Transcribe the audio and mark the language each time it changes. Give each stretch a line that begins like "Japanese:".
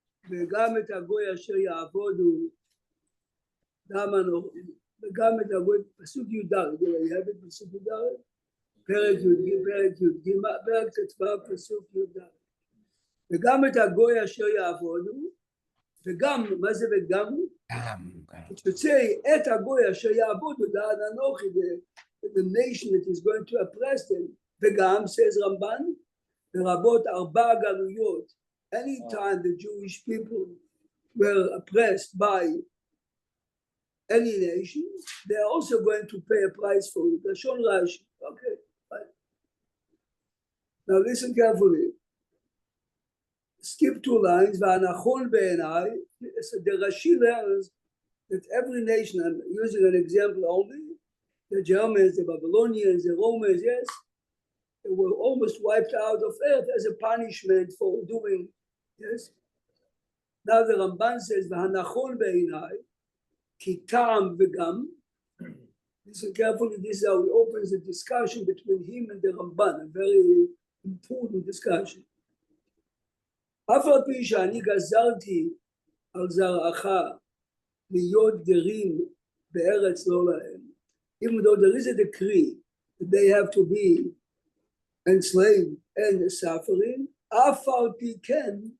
Hebrew: וגם את הגוי אשר יעבודו דם אנוכי. וגם את הגוי, פסוק י"ד, יהבת פסוק י"ד, פרק י"ג, פרק ט"ו, פסוק י"ד. וגם את הגוי אשר יעבודו, וגם, מה זה וגם? שתוצא את הגוי אשר יעבודו דעת אנוכי,
English: the nation that is going to oppress them, וגם, says רמב"ן,
Hebrew: לרבות 4 גלויות,
English: anytime the Jewish people were oppressed by any nation, they're also going to pay a price for it.
Hebrew: לשון רש"י.
English: Okay, fine. Now listen carefully. Skip 2 lines,
Hebrew: והנכון בעיניי,
English: so the Rashi learns that every nation, I'm using an example only, the Germans, the Babylonians, the Romans, yes, they were almost wiped out of earth as a punishment for doing, yes. Now the Ramban says,
Hebrew: והנכון בעיניי, כי טעם וגם,
English: listen carefully, this is how he opens the discussion between him and the Ramban, a very important discussion.
Hebrew: אף על פי שאני גזרתי על זרעך להיות גרים בארץ לא להם,
English: even though there is a decree that they have to be enslaved and suffering,
Hebrew: אף על פי כן,